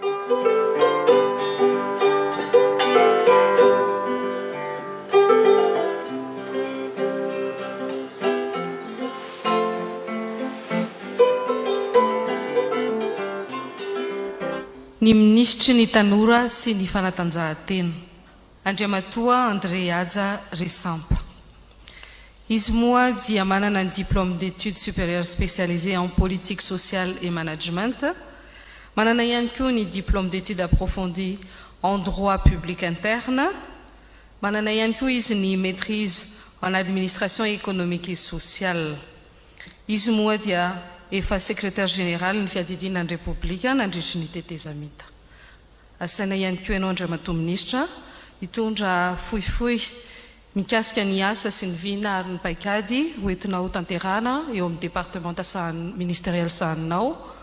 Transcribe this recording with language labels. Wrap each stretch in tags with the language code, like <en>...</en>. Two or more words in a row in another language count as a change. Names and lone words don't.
<mg>Ny ministry ny tanora sy ny fanatanjahantena Andriamatoa André Adja Resampa. Izy moa dia manana</mg> <fr>un diplôme d'études supérieures spécialisées en politique sociale et management.</fr> <mg>Manana ihany koa ny</mg> <fr>diplôme d'études approfondies en droit public interne.</fr> <mg>Manana ihany koa izy ny</mg> <fr>maîtrise en administration économique et sociale.</fr> <mg>Izy moa dia efa</mg> <fr>secrétaire général</fr> <mg>ny fiadidinan'ny République nandritry ny tetezamita. Asaina ihany koa ianao Andriamatoa Ministra hitondra fohifohy mikasika ny asa sy ny vina ary ny paikady hoentinao tanterana eo amin'ny</mg> <fr>département ministériel</fr> <mg>sahaninao.</mg>